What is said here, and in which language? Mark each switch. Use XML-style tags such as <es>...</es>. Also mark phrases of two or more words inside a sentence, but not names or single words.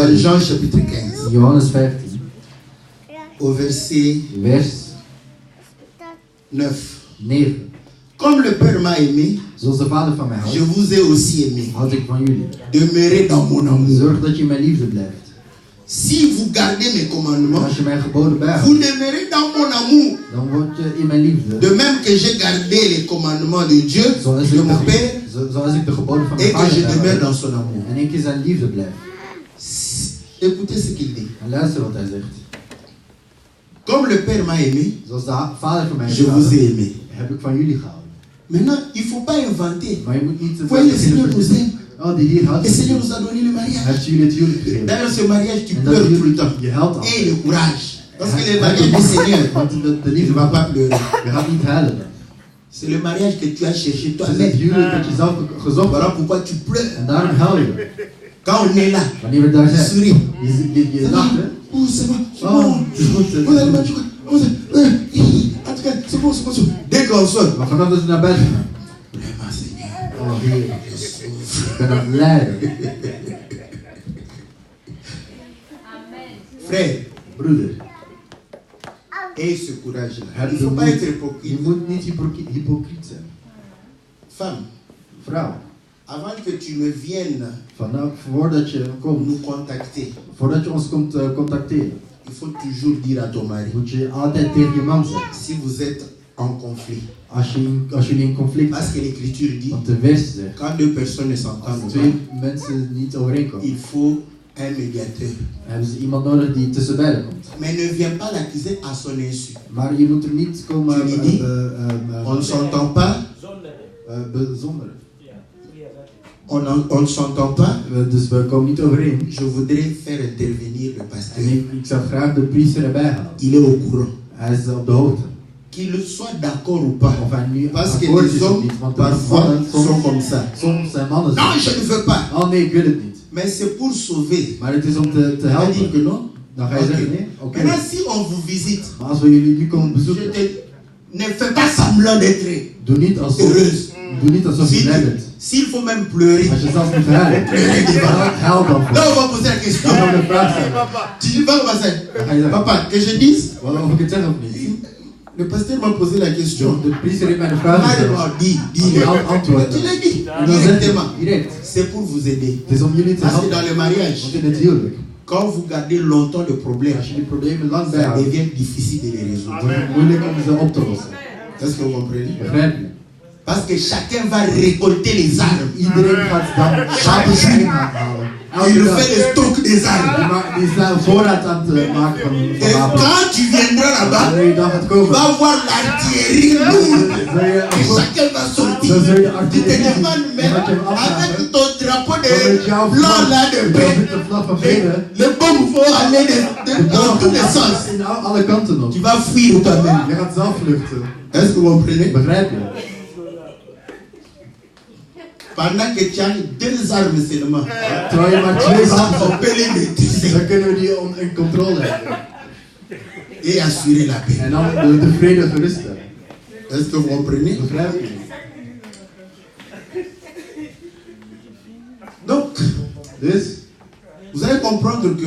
<fr>Dans</fr> <nl>doet.</nl> <fr>Jean chapitre 15,</fr> <nl>In Johannes 15,</nl> <fr>au verset</fr> <nl>vers</nl> <fr>9.</fr> <nl>9.</nl> <fr>Comme le Père m'a aimé,</fr> <nl>Zoals de Vader van mij</nl> <fr>je</fr> <nl>houdt,</nl> <fr>vous ai aussi aimé.</fr> <nl>houd ik van jullie.</nl> <fr>Demeurez dans mon amour.</fr> <nl>Zorg dat je mijn liefde blijft.</nl> <fr>Si vous gardez mes commandements,</fr> <nl>Als je mijn geboden</nl> <fr>vous</fr> <nl>bijhoudt,</nl> <fr>demeurez dans mon amour.</fr> <nl>dan word je in mijn liefde.</nl> <fr>De même que j'ai gardé les commandements de Dieu,</fr> <nl>Zoals de ik</nl> <fr>mon Père,</fr> <nl>zoals ik de geboden van mijn</nl> <fr>et que</fr> <nl>Vader</nl> <fr>je demeure</fr> <nl>bijhoud.</nl> <fr>dans son amour.</fr> <nl>En ik in zijn liefde blijf.</nl> <fr>Écoutez ce qu'il dit.</fr> <nl>En luister wat hij zegt.</nl> <fr>Comme le Père m'a aimé,</fr> <nl>Zoals de Vader van mij</nl> <fr>je</fr> <nl>heeft</nl> <fr>vous ai</fr> <nl>gehouden,</nl> <fr>aimé.</fr> <nl>heb ik van jullie gehouden.</nl> <fr>Maintenant, il ne faut pas inventer.</fr> <nl>Maar je moet niet te</nl> <fr>Vous voyez, le Seigneur nous aime.</fr> <nl>Oh, die Heer houdt</nl> <fr>Le</fr> <nl>van</nl> <fr>Seigneur</fr> <nl>je.</nl> <fr>nous a donné le</fr> <nl>Hij</nl> <fr>mariage.</fr> <nl>heeft jullie het huwelijk gegeven.</nl> <fr>Dans ce mariage, tu</fr> <nl>En</nl> <fr>pleures</fr> <nl>dat</nl> <fr>tout le temps.</fr> <nl>je huilt</nl> <fr>Et</fr> <nl>altijd.</nl> <fr>le courage. Parce que le</fr> <nl>Hij</nl> <fr>mariage du</fr> <nl>heeft</nl> <fr>Seigneur,</fr> <nl>Want de</nl> <fr>tu ne</fr> <nl>liefde</nl> <fr>vas</fr> <nl>van</nl> <fr>pas pleurer.</fr> <nl>je gaat niet huilen.</nl> <fr>C'est le mariage que tu as cherché</fr> <nl>Het is</nl> <fr>toi-même.</fr> <nl>het huwelijk dat je zelf gezocht</nl> <fr>Voilà</fr> <nl>hebt.</nl> <fr>pourquoi tu pleures.</fr> <nl>En daarom huil je.</nl> <fr>Quand on est là,</fr> <nl>Wanneer we daar</nl> <fr>tu</fr> <nl>zijn,</nl> <fr>souris.</fr> <nl>je lacht, hè?</nl> <fr>Oh, c'est bon.</fr> <nl>Oh, het is goed.</nl> <fr>Vous allez manger quoi? En tout cas, c'est bon, c'est bon. Dès qu'on sort,</fr> <nl>Maar vanaf dat we naar bed gaan.</nl> <fr>vraiment, Seigneur,</fr> <nl>Oh, Heer,</nl> <fr>je souffre.</fr> <nl>ik ben aan het lijden.</nl> <fr>Frère,</fr> <nl>Broeder,</nl> <fr>aie ce courage-là.</fr> <nl>heb</nl> <fr>Il ne</fr> <nl>de</nl> <fr>faut pas</fr> <nl>moed.</nl> <fr>être</fr> <nl>Je</nl> <fr>hypocrite.</fr> <nl>moet niet hypocriet zijn.</nl> <fr>Femme,</fr> <nl>Vrouw,</nl> <fr>avant que tu ne viennes</fr> <nl>voordat je komt,</nl> <fr>nous contacter,</fr> <nl>voordat je ons komt contacteren,</nl> <fr>il faut toujours dire à ton mari,</fr> <nl>moet je altijd tegen je man zeggen.</nl> <fr>si vous êtes en conflit.</fr> <nl>Als jullie in conflict</nl> <fr>Parce</fr> <nl>zijn.</nl> <fr>que l'Écriture dit,</fr> <nl>Want de vers zegt,</nl> <fr>quand deux personnes ne</fr> <nl>als</nl> <fr>s'entendent pas,</fr> <nl>twee mensen niet overeenkomen,</nl> <fr>il faut un médiateur.</fr> <nl>hebben ze iemand nodig die tussen beiden komt.</nl> <fr>Mais ne viens pas l'accuser à son insu.</fr> <nl>Maar je moet er niet komen</nl> <fr>Jullie On ne s'entend pas,</fr> <nl>bezonderen.</nl> <fr>on ne s'entend pas.</fr> <nl>Dus we komen niet overeen.</nl> <fr>Je voudrais faire intervenir le pasteur.</fr> <nl>En ik zou graag de priester erbij halen.</nl> <fr>Il est au courant.</fr> <nl>Hij is op de hoogte.</nl> <fr>Qu'il soit d'accord ou pas.</fr> <nl>Of hij nu</nl> <fr>Parce que</fr> <nl>akkoord</nl> <fr>les</fr> <nl>is of</nl> <fr>hommes,</fr> <nl>niet. Want</nl> <fr>parfois,</fr> <nl>mannen</nl> <fr>sont comme ça.</fr> <nl>soms zijn mannen zo.</nl> <fr>Non, je ne veux pas.</fr> <nl>Oh nee, ik wil het niet.</nl> <fr>Mais c'est pour sauver.</fr> <nl>Maar het is om te</nl> <fr>Tu vas dire que</fr> <nl>helpen.</nl> <fr>non.</fr> <nl>Dan ga je</nl> <fr>Ok.</fr> <nl>zeggen nee. Oké.</nl> <fr>Maintenant, si on vous visite,</fr> <nl>Maar als we jullie nu komen</nl> <fr>je</fr> <nl>bezoeken,</nl> <fr>ne fais pas semblant d'être</fr> <nl>doe niet alsof je blij bent.</nl> <fr>S'il faut même pleurer.</fr> <nl>Als je zelfs moet huilen, huil dan voor.</nl> <fr>Là, on va poser la question.</fr> <nl>Dan gaan we de vraag stellen.</nl> <fr>Tu vas commencer.</fr> <nl>Dan ga je zeggen,</nl> <fr>Papa, que je dise.</fr> <nl>wat of ik het zeg of niet.</nl> <fr>Le pasteur m'a posé la question.</fr> <nl>De priester heeft mij de vraag</nl> <fr>Ah, gesteld. d'abord, dis.</fr> <nl>Die antwoord.</nl> <fr>Tu l'as dit.</fr> <nl>En dan zegt</nl> <fr>Directement.</fr> <nl>hij direct.</nl> <fr>C'est pour vous aider.</fr> <nl>Het is om jullie te</nl> <fr>Parce que dans</fr> <nl>helpen.</nl> <fr>le mariage,</fr> <nl>Want in het huwelijk,</nl> <fr>quand vous gardez longtemps le problème,</fr> <nl>als je die problemen lang</nl> <fr>ça</fr> <nl>bijhoudt,</nl> <fr>devient difficile de les résoudre.</fr> <nl>wordt het moeilijk om ze op te lossen.</nl> <fr>Est-ce que vous comprenez?</fr> <nl>Begrijp je?</nl> <fr>Parce que chacun va récolter les armes.</fr> <nl>Iedereen gaat dan</nl> <fr>Chaque jour,</fr> <nl>halen.</nl> <fr>il</fr> <nl>Elke dag.</nl> <fr>fait le stock des armes.</fr> <nl>Die zijn voorraad aan het maken van</nl> <fr>Et</fr> <nl>wapens.</nl> <fr>quand tu viendras là-bas,</fr> <nl>Wanneer je dan gaat</nl> <fr>tu</fr> <nl>komen,</nl> <fr>vas voir l'artillerie lourde.</fr> <nl>zul je</nl> <fr>Et chacun va sortir.</fr> <nl>dan zul je</nl> <fr>Tu te</fr> <nl>artillerie zien.</nl> <fr>demandes</fr> <nl>Dan gaat je hem</nl> <fr>même avec</fr> <nl>afvragen.</nl> <fr>ton drapeau</fr> <nl>Dan met de jouw</nl> <fr>blanc là de</fr> <nl>vlag,</nl> <fr>paix.</fr> <nl>met de vlag van</nl> <fr>Et</fr> <nl>vrede.</nl> <fr>les bombes vont aller dans tous les sens.</fr> <nl>In alle kanten op.</nl> <fr>Tu vas fuir toi-même.</fr> <nl>Je gaat zelf vluchten.</nl> <fr>Est-ce que vous comprenez?</fr> <nl>Begrijp je?</nl> <fr>Pendant que tu as deux armes seulement,</fr> <nl>Terwijl je maar twee</nl> <fr>ça,</fr> <nl>wapens</nl> <fr>on</fr> <nl>hebt,</nl> <fr>peut les maîtriser</fr> <nl>dan kunnen we die in controle hebben.</nl> <fr>et assurer la paix.</fr> <nl>En dan de vrede geruststellen.</nl> <fr>Est-ce que vous comprenez?</fr> <nl>Begrijp je?</nl> <fr>Donc,</fr> <nl>Dus,</nl> <fr>vous allez comprendre que</fr>